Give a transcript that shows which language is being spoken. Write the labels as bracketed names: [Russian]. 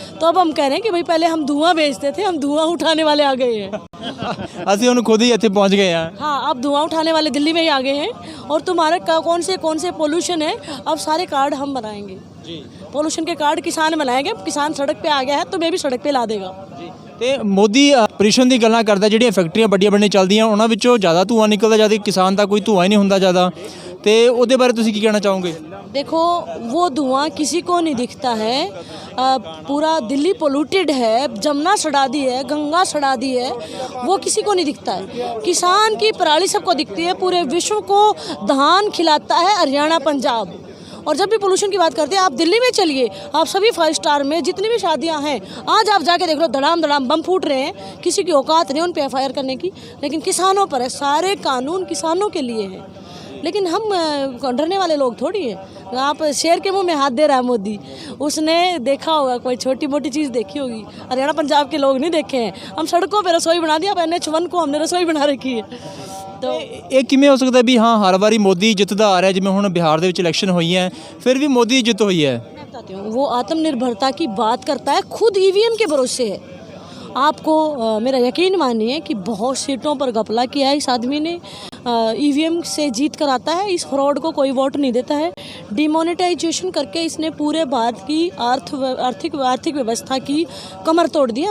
[Hindi] तो अब हम कह रहे हैं कि भाई पहले हम धुआं बेचते थे, हम धुआं उठाने वाले आ गए हैं। [Punjabi] ਅਸੀਂ ਹੁਣ ਖੁਦ ਹੀ ਇੱਥੇ ਪਹੁੰਚ ਗਏ ਹਾਂ। [Hindi] हाँ, अब धुआं उठाने वाले दिल्ली में ही आ गए हैं और तुम्हारे कौन से पोल्यूशन है, अब सारे कार्ड हम बनाएंगे जी। पोल्यूशन के कार्ड किसान बनाएंगे। किसान सड़क पे आ गया है तो मैं भी सड़क पे ला देगा जी। [Punjabi] ਤੇ ਮੋਦੀ ਪੋਲਿਊਸ਼ਨ ਦੀ ਗੱਲਾਂ ਕਰਦਾ, ਜਿਹੜੀਆਂ ਫੈਕਟਰੀਆਂ ਵੱਡੀਆਂ ਵੱਡੀਆਂ ਚੱਲਦੀਆਂ ਉਹਨਾਂ ਵਿੱਚੋਂ ਜ਼ਿਆਦਾ ਧੂੰਆਂ ਨਿਕਲਦਾ, ਜਦ ਕਿ ਕਿਸਾਨ ਦਾ ਕੋਈ ਧੂੰਆਂ ਹੀ ਨਹੀਂ ਹੁੰਦਾ ਜ਼ਿਆਦਾ, ਤੇ ਉਹਦੇ ਬਾਰੇ ਤੁਸੀਂ ਕੀ ਕਹਿਣਾ ਚਾਹੋਗੇ? [Hindi] देखो वो धुआं किसी को नहीं दिखता है। पूरा दिल्ली पोल्यूटेड है, जमुना सड़ा दी है, गंगा सड़ा दी है, वो किसी को नहीं दिखता है। किसान की पराली सबको दिखती है, पूरे विश्व को धान खिलाता है हरियाणा पंजाब। और जब भी पोल्यूशन की बात करते हैं, आप दिल्ली में चलिए, आप सभी 5 स्टार में जितनी भी शादियां हैं, आज आप जाके देख लो, धड़ाम धड़ाम बम फूट रहे हैं, किसी की औकात नहीं उन पर FIR करने की, लेकिन किसानों पर है। सारे कानून किसानों के लिए हैं, लेकिन हम डरने वाले लोग थोड़ी हैं। आप शेर के मुंह में हाथ दे रहा है मोदी, उसने देखा होगा, कोई छोटी मोटी चीज़ देखी होगी, हरियाणा पंजाब के लोग नहीं देखे हैं। हम सड़कों पे रसोई बना दिया, अब NH1 को हमने रसोई बना रखी है। तो [Punjabi] ਇਹ ਕਿਵੇਂ ਹੋ ਸਕਦਾ ਵੀ ਹਾਂ ਹਰ ਵਾਰੀ ਮੋਦੀ ਜਿੱਤਦਾ ਆ ਰਿਹਾ, ਜਿਵੇਂ ਹੁਣ ਬਿਹਾਰ ਦੇ ਵਿੱਚ ਇਲੈਕਸ਼ਨ ਹੋਈ ਹੈ ਫਿਰ ਵੀ ਮੋਦੀ ਜਿੱਤ ਹੋਈ ਹੈ? [Hindi] मैं बताती हूँ, वो आत्मनिर्भरता की बात करता है, खुद EVM के भरोसे है। आपको मेरा यकीन मानिए कि बहुत सीटों पर घपला किया है इस आदमी ने, EVM से जीत कर आता है, इस फ्रॉड को कोई वोट नहीं देता है। डिमोनेटाइजेशन करके इसने पूरे भारत की आर्थिक व्यवस्था की कमर तोड़ दी है।